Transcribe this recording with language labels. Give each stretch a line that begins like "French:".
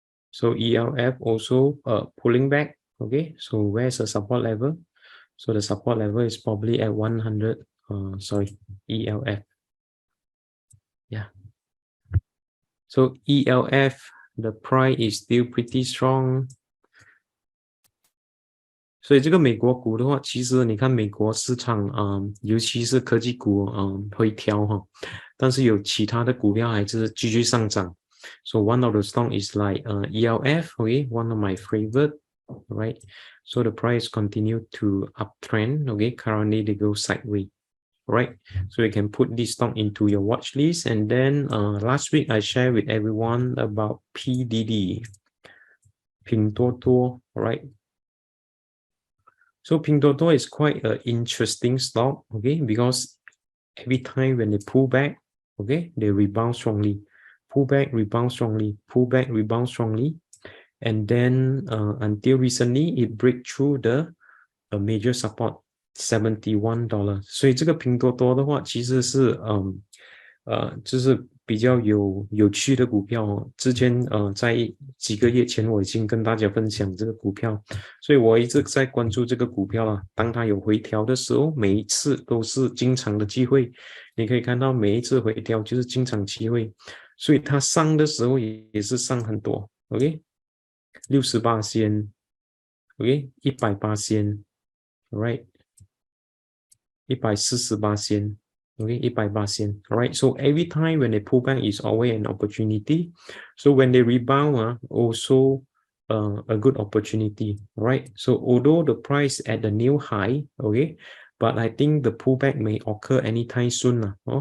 English: So ELF also pulling back, okay? So where's the support level? So the support level is probably at 100, ELF. Yeah. So ELF, the price is still pretty strong.
Chinese: 所以这个美国股的话，其实你看美国市场尤其是科技股会挑哈，但是有其他的股票还是继续上涨。
English: So one of the stock is like ELF, okay, one of my favorite, right? So the price continue to uptrend, okay? Currently they go sideways, right? So you can put this stock into your watch list. And then last week I shared with everyone about PDD, Pinduoduo, right? So Pinduoduo is quite an interesting stock, okay? Because every time when they pull back, okay, they rebound strongly. Pull back, rebound strongly, pull back, rebound strongly. And then until recently, it break through the major support $71.
Chinese: 所以这个拼多多的话，其实是就是比较有趣的股票哦。之前在几个月前我已经跟大家分享这个股票，所以我一直在关注这个股票啦。当它有回调的时候，每一次都是进场的机会。你可以看到每一次回调就是进场机会，所以它上的时候也是上很多 ，OK， 68%， OK， 100%，
English: right，
Chinese: 148%。
English: Okay, 100%. All right. So every time when they pull back is always an opportunity. So when they rebound, also a good opportunity. All right. So although the price at the new high, okay, but I think the pullback may occur anytime soon.